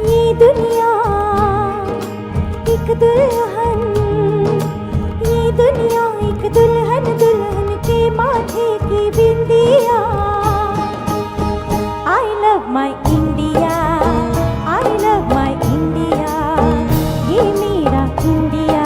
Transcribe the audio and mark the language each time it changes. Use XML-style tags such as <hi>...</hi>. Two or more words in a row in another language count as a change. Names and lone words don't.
<hi>दुनिया एक दुल्हन, ये दुनिया एक दुल्हन, दुल्हन के माथे की बिंदिया।</hi> <en>I love my India, I love my India,</en> <hi>ये मेरा इंडिया।</hi>